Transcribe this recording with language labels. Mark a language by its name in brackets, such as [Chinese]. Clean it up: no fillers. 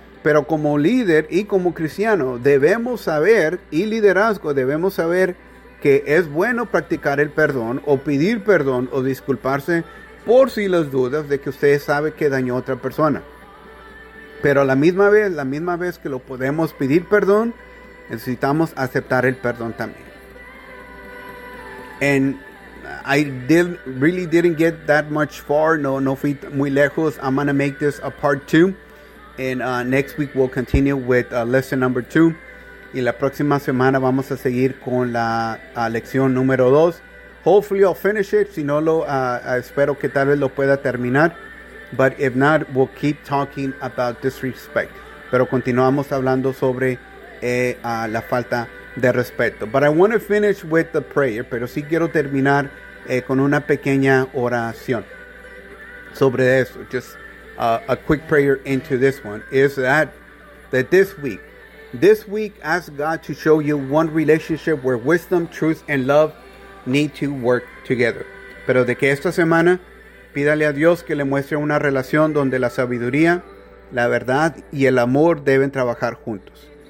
[Spanish] Pero como líder y como cristiano, debemos saber, y liderazgo, debemos saber que es bueno practicar el perdón, o pedir perdón, o disculparse por si las dudas de que usted sabe que dañó a otra persona. Pero a la misma vez que lo podemos pedir perdón, necesitamos aceptar el perdón también. [English] And I really didn't get that much far. [Spanish] No fui muy lejos. [English] I'm going to make this a part 2. And next week we'll continue with lesson number 2. [Spanish] Y la próxima semana vamos a seguir con la lección número 2. [English] Hopefully I'll finish it. [Spanish] Si no, espero que tal vez lo pueda terminar. [English] But if not, we'll keep talking about disrespect. [Spanish] Pero continuamos hablando sobre la falta de respeto. [English] But I want to finish with the prayer. [Spanish] Pero sí quiero terminar con una pequeña oración sobre eso. [English] Just a quick prayer into this one. Is that this week, This week, ask God to show you one relationship where wisdom, truth, and love need to work together. [Spanish] Pero de que esta semana, pídale a Dios que le muestre una relación donde la sabiduría, la verdad, y el amor deben trabajar juntos.